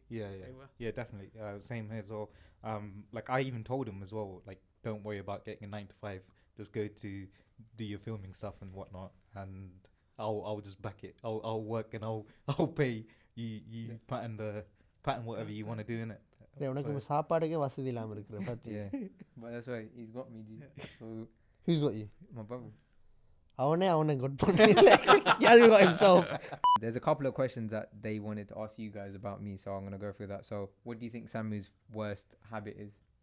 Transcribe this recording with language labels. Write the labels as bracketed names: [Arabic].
[English] Yeah, definitely. Same here as well. Like I even told him as well, like don't worry about getting a 9 to 5. Just go to do your filming stuff and whatnot, and I'll just back it. I'll work and I'll pay. You pattern whatever you want to do in it. [Tamil] உனக்கு சாப்பாடுக்கே வசதி இல்லாம இருக்குற பாத்தியா. [English] But that's why he's got me. So who's got you? My brother. [Tamil] அவனே [English] good [Tamil] பண்ணி [English] he hasn't got himself. There's a couple of questions that they wanted to ask you guys about me, so I'm gonna go through that. So, what do you think Saanmuu's worst habit is?